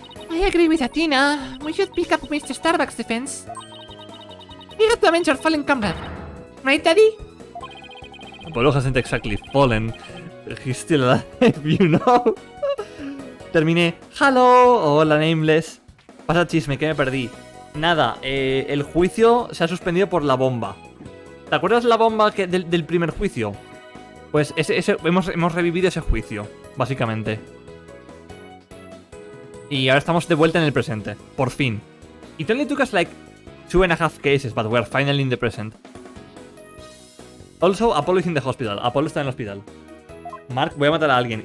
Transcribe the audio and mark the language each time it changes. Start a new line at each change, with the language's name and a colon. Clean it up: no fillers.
English: I agree with Athena. We should pick up Mr. Starbuck's defense. We have to avenge our fallen comrade. Right, Daddy? Apollo hasn't exactly fallen. He's still alive, you know.
Spanish: Terminé. Hello. Hola, Nameless. Pasa chisme, que me perdí. Nada, el juicio se ha suspendido por la bomba. ¿Te acuerdas la bomba del primer juicio? Pues hemos revivido ese juicio, básicamente. Y ahora estamos de vuelta en el presente, por fin.
English: It only took us like 2.5 cases, but we're finally in the present. Also, Apollo is in the hospital.
Spanish: Apollo está en el hospital. Mark, voy a matar a alguien.